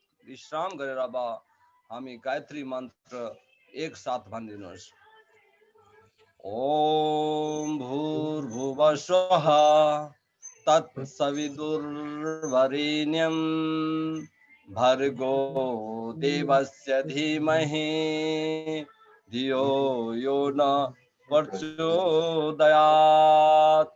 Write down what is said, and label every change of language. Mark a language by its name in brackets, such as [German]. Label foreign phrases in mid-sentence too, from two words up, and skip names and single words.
[Nepali] विश्राम गरेर अब हामी गायत्री मन्त्र एक साथ भनिदिनुहोस्। [Sanskrit] ओम भूर्भुवः स्वः तत्सवितुर्वरेण्यं भर्गो देवस्य धीमहि धियो यो न प्रचोदयात्।